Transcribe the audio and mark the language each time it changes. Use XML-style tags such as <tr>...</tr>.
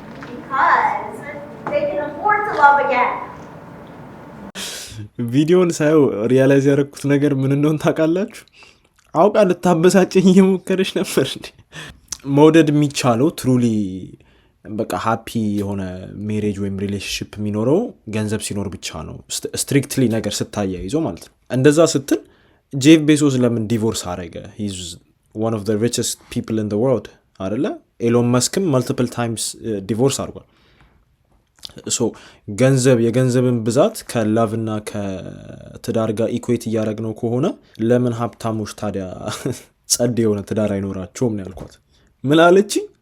<en>Because they can afford to love again.</en> <am>ቪዲዮን ሳየው ሪያላይዝ ያደረኩት ነገር ምን እንደሆነ ታውቃላችሁ? አውቃ ልታበሳጨኝ እየሞከረች ነበር። መውደድ የሚቻለው ትሩሊ በቃ ሃፒ የሆነ ሜሬጅ ወይም ሪሌሽንሽፕ የሚኖረው ገንዘብ ሲኖር ብቻ ነው፣ ስትሪክትሊ ነገር ስታያይዞ ማለት ነው። እንደዛ ስትል ጄፍ ቤዞስ ለምን ዲቮርስ አረገ?</am> <en>ሂዝ one of the richest people in the world አይደለ?</en> <am>ኤሎን መስክም</am> <en>multiple times</en> <am>ዲቮርስ አድርጓል። ሶ የገንዘብን ብዛት ከላቭ እና ከትዳር ጋር ኢኩዌት እያደረግነው ከሆነ ለምን ሀብታሞች ታዲያ ጸድ የሆነ ትዳር አይኖራቸውም ነው ያልኳት። ምን አለችኝ?</am>